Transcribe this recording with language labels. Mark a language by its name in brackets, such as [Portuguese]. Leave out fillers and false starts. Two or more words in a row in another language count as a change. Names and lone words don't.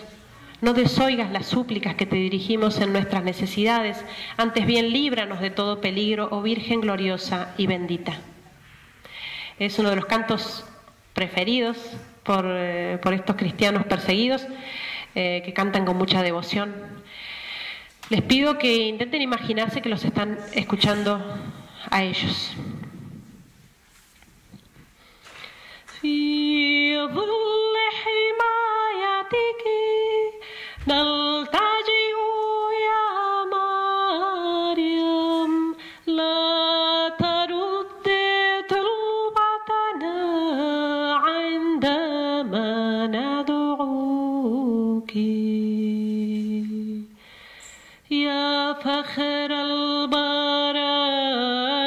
[Spanish] No desoigas las súplicas que te dirigimos en nuestras necesidades, antes bien líbranos de todo peligro, oh Virgen gloriosa y bendita. Es uno de los cantos preferidos por estos cristianos perseguidos, que cantan con mucha devoción. Les pido que intenten imaginarse que los están escuchando a ellos. [Arabic] في ظل حمايتك نلتجئ يا مريم لا ترد طلبتنا عندما ندعوك يا فخر البرايا